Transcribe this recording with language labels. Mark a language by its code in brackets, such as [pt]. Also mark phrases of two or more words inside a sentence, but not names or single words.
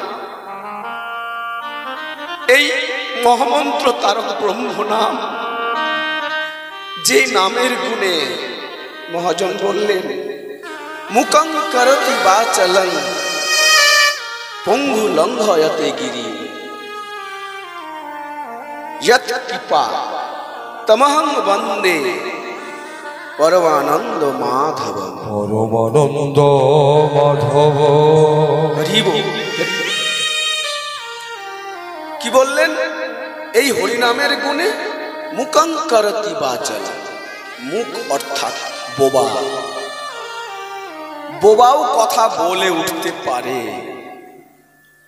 [bn] এই মহামন্ত্র তারক ব্রহ্ম নাম, যে নামের গুণে মহাজন বললেন [sa] मूकं करोति वाचालं पङ्गुं लङ्घयते गिरिं यत् कृपा तमहं वंदे परमानंद माधव। परमानंद माधव [bn] কি বললেন? এই হরিনামের গুণে [sa] मूकं करोति वाचाल, [bn] মুখ অর্থাৎ বোবা, বোবাও কথা বলে উঠতে পারে।